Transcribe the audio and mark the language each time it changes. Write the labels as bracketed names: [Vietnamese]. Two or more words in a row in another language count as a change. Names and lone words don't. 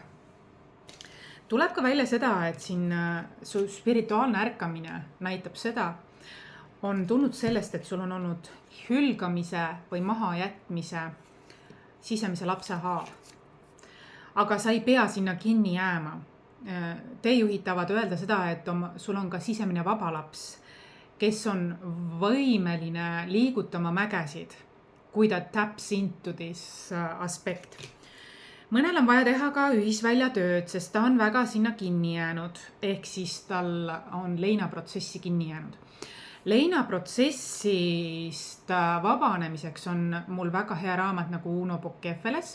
[Estonian] Tuleb ka välja seda, et siin su spirituaalne ärkamine näitab seda, on tulnud sellest, et sul on olnud hülgamise või mahajätmise sisemise lapse haav. Aga sa ei pea sinna kinni jääma. Teejuhid tahavad öelda seda, et sul on ka sisemine vaba laps, kes on võimeline liigutama mägesid, kui ta [English] taps into this [Estonian] aspekt. Mõnel on vaja teha ka ühisväljatööd, sest ta on väga sinna kinni jäänud, ehk siis tal on leinaprotsessi kinni jäänud. Leinaprotsessist vabanemiseks on mul väga hea raamat nagu Uno Pokkefeles.